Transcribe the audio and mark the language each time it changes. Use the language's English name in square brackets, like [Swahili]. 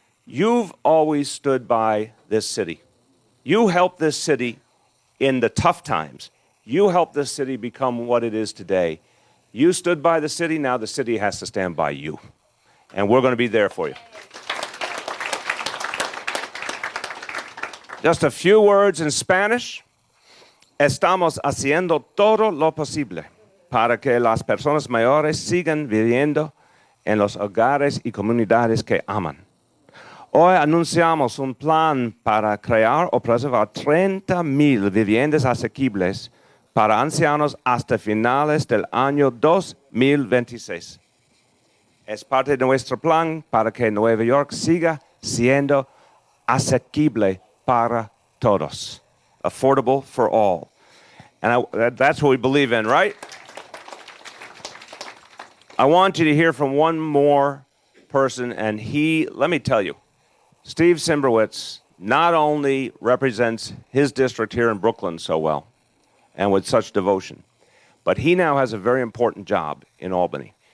[English] You've always stood by this city. You helped this city in the tough times. You helped this city become what it is today. You stood by the city, now the city has to stand by you. And we're going to be there for you. Just a few words in Spanish. [Spanish] Estamos haciendo todo lo posible para que las personas mayores sigan viviendo en los hogares y comunidades que aman. Hoy anunciamos un plan para crear o preservar 30,000 viviendas asequibles para ancianos hasta finales del año 2026. Es parte de nuestro plan para que Nueva York siga siendo asequible para todos. [English] Affordable for all. And that's what we believe in, right? I want you to hear from one more person, and let me tell you, Steve Simbrowitz not only represents his district here in Brooklyn so well and with such devotion, but he now has a very important job in Albany.